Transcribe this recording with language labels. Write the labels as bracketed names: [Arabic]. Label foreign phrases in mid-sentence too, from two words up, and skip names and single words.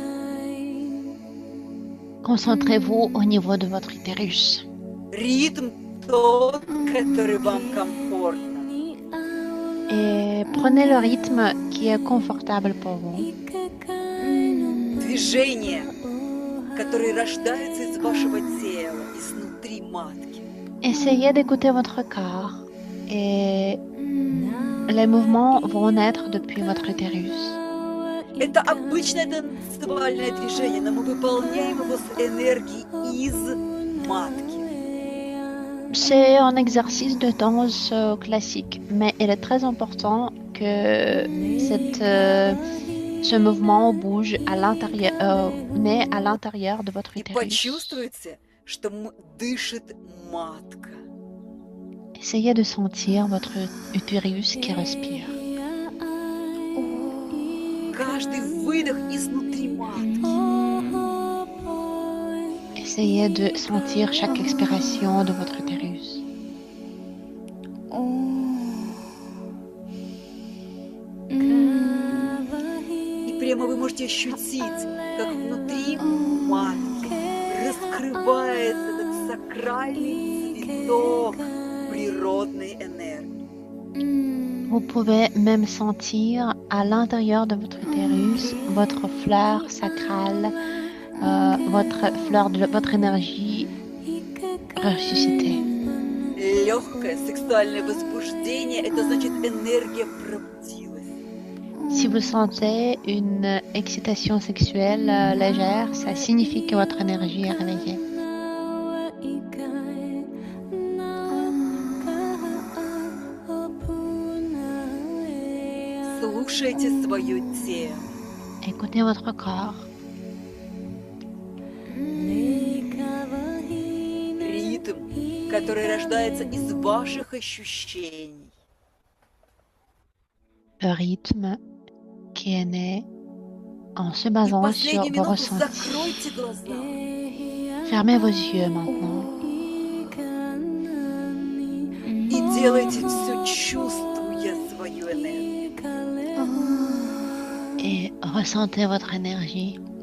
[French] Concentrez-vous au niveau de votre utérus. [Russian] Ритм тот, который вам комфортно. [French] Et prenez le rythme qui est confortable pour vous. [Russian] Движения, которые рождаются из вашего тела, изнутри матки. [French] Essayez d'écouter votre corps et les mouvements vont naître depuis votre utérus. [Russian] Это обычное танцевальное движение, но мы выполняем его с энергией из матки. [French] C'est un exercice de danse classique, mais il est très important que ce mouvement bouge à l'intérieur, naît à l'intérieur de votre [Russian] И [French] utérus. [Russian] почувствуйте, что дышит матка. [French] Essayez de sentir votre utérus qui respire. [Russian] Каждый выдох изнутри матки. [French] Essayez de sentir chaque expiration de votre utérus. [Russian] И прямо вы можете ощутить, как внутри матки раскрывается этот сакральный цветок природной энергии. [French] Vous pouvez même sentir à l'intérieur de votre utérus votre fleur sacrale, votre énergie ressuscitée. [Russian] Легкое сексуальное возбуждение – это значит энергия пробудилась. [French] Si vous sentez une excitation sexuelle légère, ça signifie que votre énergie est réveillée. [Russian] Слушайте свое тело. [French] Écoutez votre corps. [Russian] Ритм, который рождается из ваших ощущений. [French] Le rythme qui est né en se [Russian] И в [French] basant sur [Russian] последнюю [French] vos [Russian] минуту [French] ressentis. [Russian] закройте глаза. [French] Fermez vos yeux maintenant [Russian] И делайте все, чувствуя свою энергию. [French] et ressentez votre énergie.